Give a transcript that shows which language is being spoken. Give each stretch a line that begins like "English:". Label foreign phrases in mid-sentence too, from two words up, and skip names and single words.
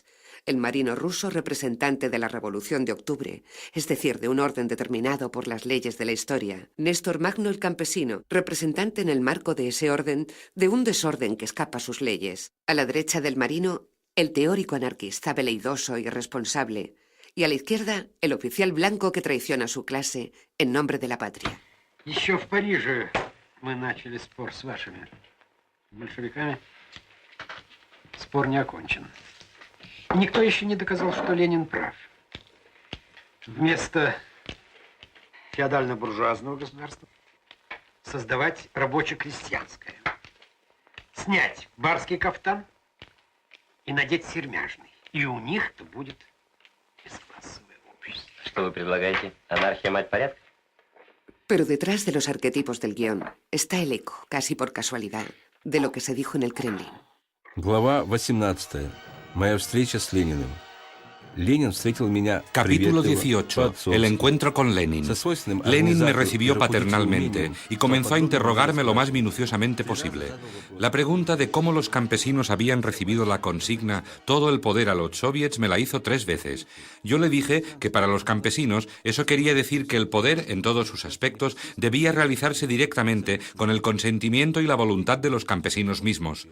Spanish: El marino ruso representante de la Revolución de Octubre, es decir, de un orden determinado por las leyes de la historia. Néstor Magno el campesino, representante en el marco de ese orden, de un desorden que escapa a sus leyes. A la derecha del marino, el teórico anarquista veleidoso y irresponsable. Y a la izquierda, el oficial blanco que traiciona a su clase en nombre de la patria.
Russian: Еще в Париже мы начали спор с вашими большевиками. Спор не окончен. И никто еще не доказал, что Ленин прав. Вместо феодально-буржуазного государства создавать рабоче-крестьянское. Снять барский кафтан и надеть сермяжный. И у них-то будет... ¿Что вы предлагаете? ¿Анархия, мать порядка?
Spanish: Pero detrás de los arquetipos del guión está el eco, casi por casualidad, de lo que se dijo en el Kremlin.
Russian: Глава 18. Моя встреча с Лениным. Lenin встретил меня
Spanish: Capítulo 18. El encuentro con Lenin. Lenin me recibió paternalmente y comenzó a interrogarme lo más minuciosamente posible. La pregunta de cómo los campesinos habían recibido la consigna «todo el poder a los soviets» me la hizo 3 veces. Yo le dije que para los campesinos eso quería decir que el poder, en todos sus aspectos, debía realizarse directamente con el consentimiento y la voluntad de los campesinos mismos.